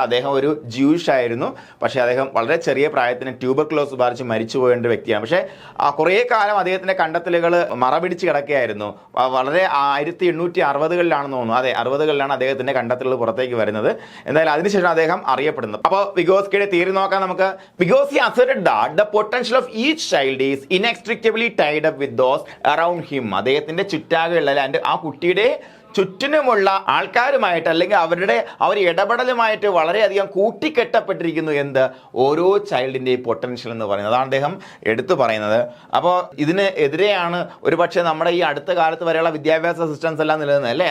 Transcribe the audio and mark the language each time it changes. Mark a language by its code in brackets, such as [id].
[ml] അദ്ദേഹം ഒരു ജ്യൂഷ് ആയിരുന്നു, പക്ഷേ അദ്ദേഹം വളരെ ചെറിയ പ്രായത്തിന് ട്യൂബർക്ലോസ് ബാധിച്ച് മരിച്ചു പോയേണ്ട വ്യക്തിയാണ്. പക്ഷേ കുറേ കാലം അദ്ദേഹത്തിൻ്റെ കണ്ടെത്തലുകൾ മറപിടിച്ച് കിടക്കുകയായിരുന്നു. വളരെ 1860-കളിലാണെന്ന് തോന്നുന്നു, അതെ 60-കളിലാണ് അദ്ദേഹത്തിന്റെ കണ്ടെത്തലുകൾ പുറത്തേക്ക് വരുന്നത്. എന്തായാലും അതിനുശേഷം അദ്ദേഹം അറിയപ്പെടുന്നത്. അപ്പോൾ വിഗോസ്കിയുടെ തിയറി നോക്കാം നമുക്ക്. [en] Vygotsky asserted that the potential of each child is inextricably tied up with those around him. [ml] അദ്ദേഹത്തിന്റെ ചുറ്റാകെയുള്ള ആ കുട്ടിയുടെ ചുറ്റിനുമുള്ള ആൾക്കാരുമായിട്ട് അല്ലെങ്കിൽ അവരുടെ ഇടപെടലുമായിട്ട് വളരെയധികം കൂട്ടിക്കെട്ടപ്പെട്ടിരിക്കുന്നു എന്ത്, ഓരോ ചൈൽഡിൻ്റെയും പൊട്ടൻഷ്യൽ എന്ന് പറയുന്നത്. അതാണ് അദ്ദേഹം എടുത്തു പറയുന്നത്. അപ്പോൾ ഇതിന് എതിരെയാണ് ഒരു പക്ഷേ നമ്മുടെ ഈ അടുത്ത കാലത്ത് വരെയുള്ള വിദ്യാഭ്യാസ സിസ്റ്റംസ് എല്ലാം നിലനിന്നത് അല്ലേ.